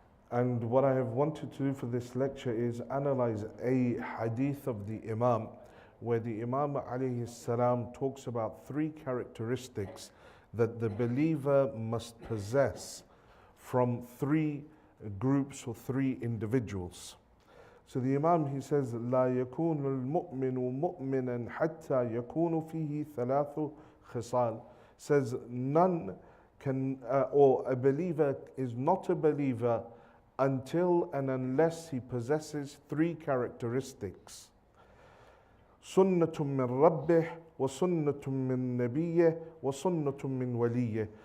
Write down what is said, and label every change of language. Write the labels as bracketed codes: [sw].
[en] And what I have wanted to do for this lecture is analyze a hadith of the Imam, where the Imam alayhi salam talks about 3 characteristics that the believer must possess from 3 groups or 3 individuals. So the Imam, he says, [ar] لا يكون المؤمن مؤمنا حتى يكون فيه 3 خصال. [en] Says none can, or a believer is not a believer until and unless he possesses 3 characteristics. [ar] سنة من ربه وسنة من نبيه وسنة من وليه.